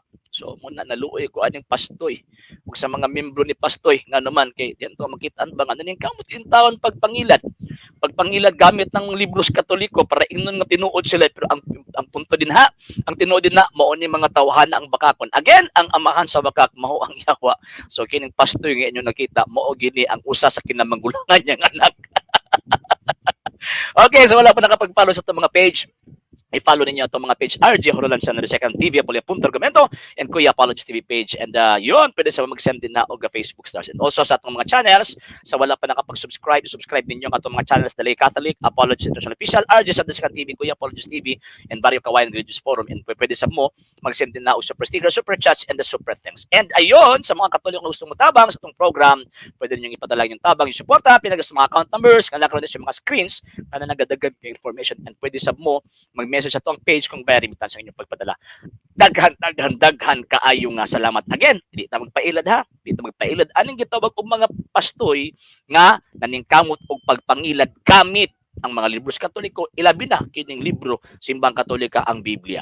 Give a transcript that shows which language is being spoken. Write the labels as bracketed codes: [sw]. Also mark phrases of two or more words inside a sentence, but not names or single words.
[ceb] So muna naluoy ko aning pastoy ug sa mga membro ni pastoy nga naman kay dito makitaan ba nga naning kamot in taon pagpangilad gamit ng libros Katoliko para ingnon nga tinuod sila pero ang punto din ang tinuod din na mao ni mga tawhana ang bakakon again ang amahan sa bakak mao ang yawa. So kining pastoy nga inyo nakita mao gini ang usa sa kinamanggulangan niyang anak. Okay, so wala pa nakapag-follow sa itong mga page. I-follow ninyo itong mga page RJ Horolan sa Second TV, Apollo.Argumento, and Kuya Apologist TV page. And yun, pwede sa mag-send din na og Facebook stars. And also sa itong mga channels, sa wala pa nakapag-subscribe, subscribe ninyo ang itong mga channels Dalay Catholic, Apologist International Official, RJ sa Second TV, Kuya Apologist TV, and Barrio Kawayan Religious Forum. And pwede sa mo, mag-send din na og super sticker, [en] super chats, and the super thanks. [ceb] And ayun, sa mga Katoliko na gustong matabang sa itong program, pwede ninyong ipadala yung tabang, yung suporta, pinagas mga account numbers, kalakaroon din yung mga screens, na nagadagan yung information, and pwede sa mo, mag-message sa itong page kung very imitan sa inyong pagpadala. Daghan kaayo nga salamat. Again, di ta magpailad ha. Di ta magpailad. Aning gitawag og mga pastoy nga naningkamot og pagpangilad gamit ang mga libros Katoliko, ilabi na kining libro Simbang Katolika ang Biblia.